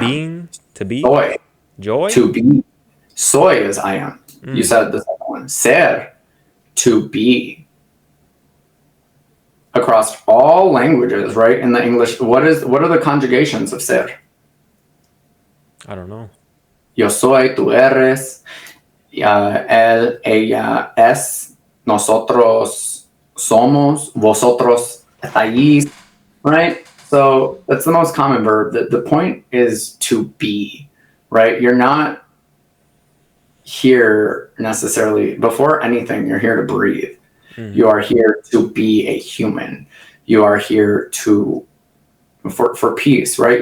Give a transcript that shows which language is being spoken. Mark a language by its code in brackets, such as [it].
[en] Being. To be. [es] Soy, Joy. [en] to be. Soy is I am. You said the second one. Ser, to be. Across all languages, right? In the English, what are the conjugations of ser? I don't know. [es] Yo soy, tú eres, él, ella, es, nosotros somos, vosotros estáis, right? [en] So that's the most common verb. The point is to be, right? You're not here necessarily, before anything, you're here to breathe. You are here to be a human. You are here for peace, right?